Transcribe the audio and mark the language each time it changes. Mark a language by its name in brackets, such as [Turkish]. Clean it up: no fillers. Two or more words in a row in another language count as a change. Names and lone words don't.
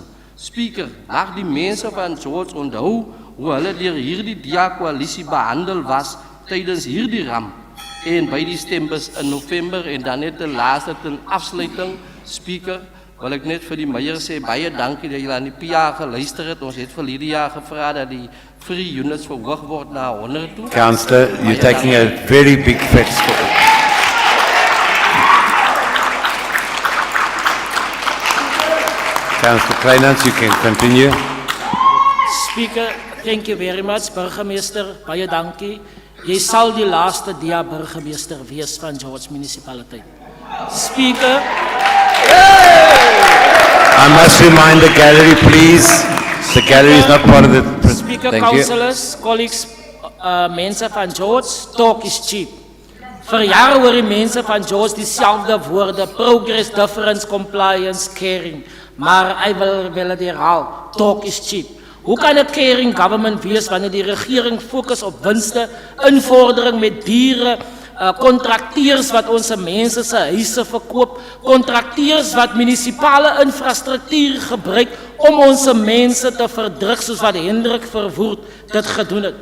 [Afrikaans] Speaker, mag die mense van George onthou hoe hulle deur hierdie DA-koalisie behandel was tydens hierdie ramp en by die stembus in November en dan net die laaste ten afsluiting. Speaker, wil ek net vir die meier sê, baie dankie dat julle aan die PA geluister het. Ons het vir hierdie jaar gevra dat die [English] free units [Afrikaans] verhoog word na 100 toe. [English] Councillor, you're taking a very big fat step. Councillor Kleinans, you can continue. Speaker, thank you very much. [Afrikaans] Burgemeester, baie dankie. Jy sal die laaste DA burgemeester wees van George Municipality. Speaker, [English] I must remind the gallery, please. The gallery is not part of the... Speaker, Thank you. councillors, colleagues, [Afrikaans] mense van George, [English] talk is cheap. [Afrikaans] Vir jare hoor die mense van George dieselfde woorde, [English] progress, difference, compliance, caring. [Afrikaans] Maar hy wil dit herhaal, [English] talk is cheap. [Afrikaans] Hoe kan 'n [English] caring government [Afrikaans] wees wanneer die regering fokus op winste, invordering met diere, kontrakteurs wat ons mense se huise verkoop, kontrakteurs wat munisipale infrastruktuur gebruik om ons mense te verdruk soos wat Hendrik Verwoerd dit gedoen het?